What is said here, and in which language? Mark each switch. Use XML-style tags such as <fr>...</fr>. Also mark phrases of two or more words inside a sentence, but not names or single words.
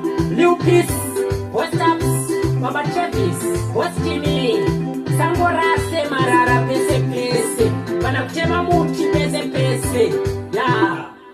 <en>Lil Peace, what's up? Baba Travis, what's Jimmy?</en> <sn>Sango Rase, Marara, pese, pese. Vana kutema muti, pese, pese.</sn> <en>Yeah.</en>